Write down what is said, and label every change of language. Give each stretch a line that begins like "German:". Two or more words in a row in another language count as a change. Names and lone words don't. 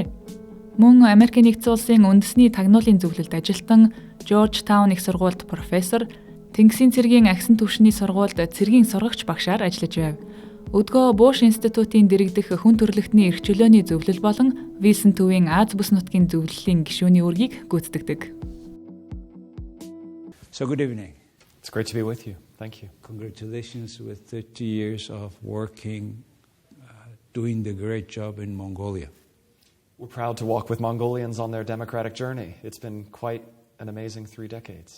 Mongolian: Мөн Америкийн нэгдсэн улсын үндэсний тагнуулын зөвлөлд ажилтан, Georgetown их сургуульд профессор, Тэнгисийн цэргийн агсан түвшний сургуульд цэргийн сургагч багшаар ажиллаж байв. Өдгөө Буш институтын дэргэдэх хүн төрөлхтний эрх чөлөөний зөвлөл болон Вилсон төвийн Аз бүс нутгийн зөвлөлийн гишүүний үүргийг гүйцэтгэдэг.
English: So good evening. It's great to be with you. Thank you. Congratulations with 30 years of working, doing the great job in Mongolia. We're proud to walk with Mongolians on their democratic journey. It's been quite an amazing 3 decades.